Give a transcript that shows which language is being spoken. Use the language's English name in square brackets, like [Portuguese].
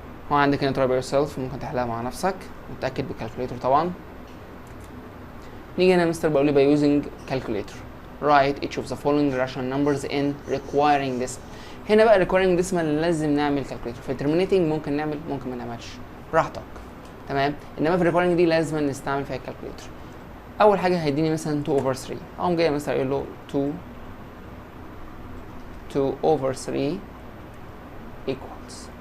[Arabic] وعندك هنا [English] try by yourself، [Arabic] ممكن تحلها مع نفسك متأكد بالكالكوليتر طبعا. نيجي هنا مستر بقول لي [English] by using calculator write each of the following rational numbers in requiring decimal. [Arabic] هنا بقى requiring decimal لازم نعمل calculator. في terminating ممكن نعمل ممكن ما نعملش براحتك. تمام. انما في requiring دي لازم نستعمل فيها calculator. اول حاجه هيديني مثلا [English] 2 over 3 [Arabic] اقوم جاي مثلا اقول له 2 over 3 equals.